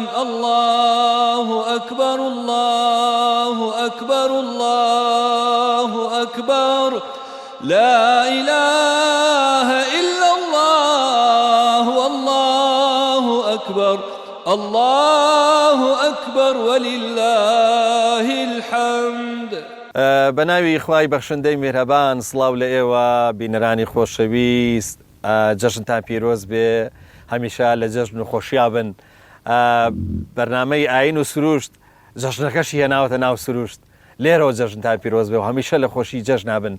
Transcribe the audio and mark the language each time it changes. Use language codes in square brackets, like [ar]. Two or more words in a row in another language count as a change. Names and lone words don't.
[ar] الله أكبر الله أكبر الله أكبر لا إله إلا الله والله أكبر الله أكبر ولله الحمد. [ckb] بەناوی خوای بەخشندەی میهرەبان سڵاو لە ئێوە بینەرانی خۆشەویست، جەژنتان پیرۆز بێ، هەمیشە لە جەژن و خۆشیا بن. بەرنامەی ئاین و سروشت جەژنەکەشی هێناوەتە ناو سروشت، لێرەوە جەژنتان پیرۆز بێ و هەمیشە لە خۆشی جەژنا بن.